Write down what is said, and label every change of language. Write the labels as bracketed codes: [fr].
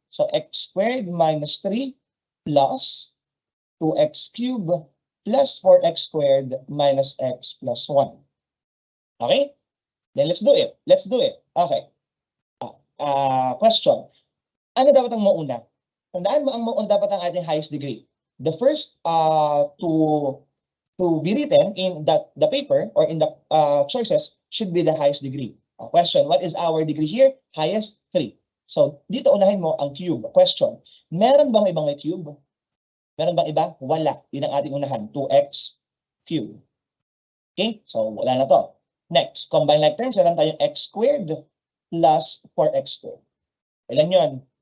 [en] So, x squared minus 3 plus 2x cubed plus 4x squared minus x plus 1. Okay? Then let's do it. Let's do it. Okay. Question. [tl] Ano dapat ang mauna? Tandaan mo, ang mauna dapat ang ating highest degree. [en] The first to be written in the paper or in the choices should be the highest degree. Question, what is our degree here? Highest 3. [tl] So, dito unahin mo ang cube. Question, meron bang ibang may cube? Meron bang iba? Wala. Yun ang ating unahan, 2x cube. [en] Okay? So, [tl] wala na to. [en] Next, combine like terms, [tl] meron tayong [en] x squared plus 4x squared. [tl] Ilan yun?